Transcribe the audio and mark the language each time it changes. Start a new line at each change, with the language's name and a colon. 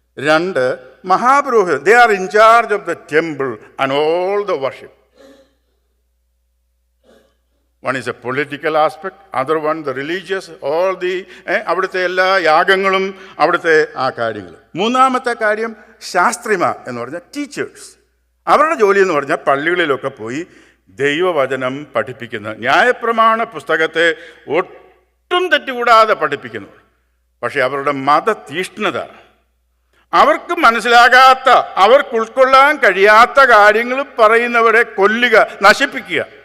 English: 2, മഹാപുരോഹിതൻ, they are in charge of the temple and all the worship. One is a political aspect, other one the religious, all the
Malayalam: അവിടുത്തെ എല്ലാ യാഗങ്ങളും അവിടുത്തെ ആ കാര്യങ്ങൾ. മൂന്നാമത്തെ കാര്യം ശാസ്ത്രിമാർ എന്ന് പറഞ്ഞാൽ ടീച്ചേഴ്സ്. അവരുടെ ജോലി എന്ന് പറഞ്ഞാൽ പള്ളികളിലൊക്കെ പോയി ദൈവവചനം പഠിപ്പിക്കുന്ന, ന്യായപ്രമാണ പുസ്തകത്തെ ഒട്ടും തെറ്റുകൂടാതെ പഠിപ്പിക്കുന്നു. പക്ഷേ അവരുടെ മതതീഷ്ണത, അവർക്ക് മനസ്സിലാകാത്ത, അവർക്ക് ഉൾക്കൊള്ളാൻ കഴിയാത്ത കാര്യങ്ങൾ പറയുന്നവരെ കൊല്ലുക, നശിപ്പിക്കുക.